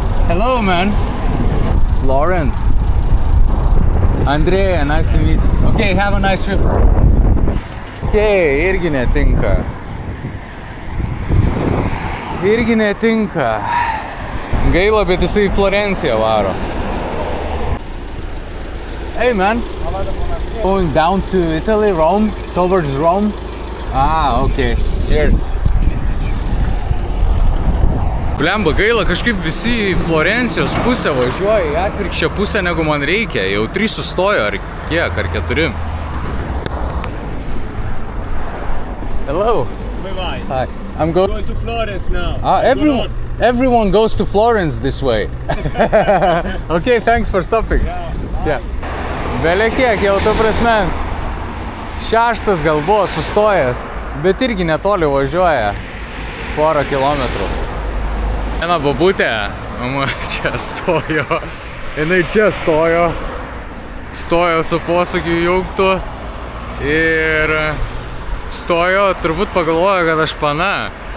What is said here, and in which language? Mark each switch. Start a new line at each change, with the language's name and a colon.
English: Hello, man. Florence. Andrea, nice to meet you. Okay, have a nice trip.
Lithuanian: Okay, irgi netinka. Irgi netinka. Gaila, bet jisai į Florenciją varo.
English: Hey, man. Going down to Italy, Rome, towards Rome. Ah, okay. Cheers.
Lithuanian: Blemba, gaila, kažkaip visi į Florencijos pusę važiuoja, į atvirkščią pusę negu man reikia. Jau 3 sustojo, ar kiek, ar 4.
English: Hello. Bye-bye. Hi. I'm going to Florence now. Ah, everyone goes to Florence this way. Okay, thanks for stopping.
Lithuanian: Čia. Belė kiek, jau tu prasme, 6 gal buvo sustojęs, bet irgi netoli važiuoja, porą kilometrų. Viena babutė, čia stojo, jinai čia stojo su posūkiu jungtu ir stojo, turbūt pagalvojo, kad aš pana.